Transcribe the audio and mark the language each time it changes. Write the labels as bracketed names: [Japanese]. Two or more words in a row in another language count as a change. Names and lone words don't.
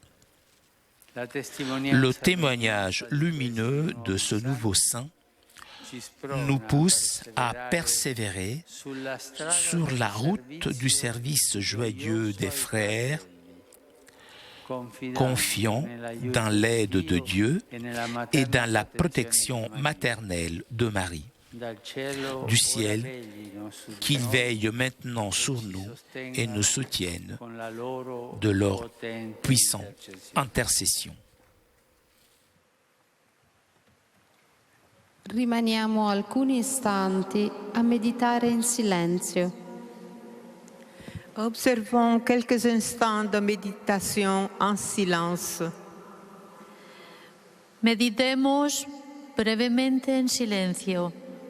[French] Le témoignage lumineux de ce nouveau saint nous pousse à persévérer sur la route du service joyeux des frères, confiant dans l'aide de Dieu et dans la protection maternelle de Marie. Du ciel, qu'ils veillent maintenant sur nous et nous soutiennent de leur puissante intercession. [Italian] Rimaniamo alcuni istanti a meditare in silenzio. [French] Observons quelques instants de méditation en silence. [Spanish] Meditemos brevemente en silencio.